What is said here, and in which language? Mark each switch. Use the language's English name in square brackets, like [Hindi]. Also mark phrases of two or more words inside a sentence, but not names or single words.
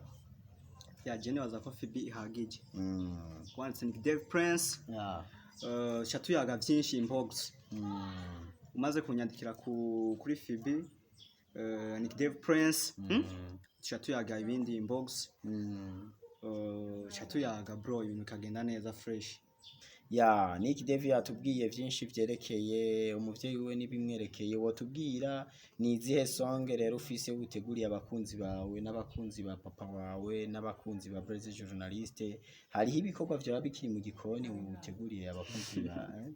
[Rundi] jene waza ko FB ihagije wanditse Nick Dav Prince chatuyaga byinshi inbox umaze kunyandikira kuri FB Nick Dav Prince chatuyaga ibindi inbox chatuyaga bro ibintu kagenda neza fresh ya Nick Dav yatubwiye byinshi byerekeye umuvyeyi we nibimwerekeye wotubwira ni izihe song rero ufise uteguriye abakunzi bawe n'abakunzi ba papa wawe n'abakunzi ba Blaise journaliste hariho ibikorwa byo bikiri mu gikoni uteguriye abakunzi ba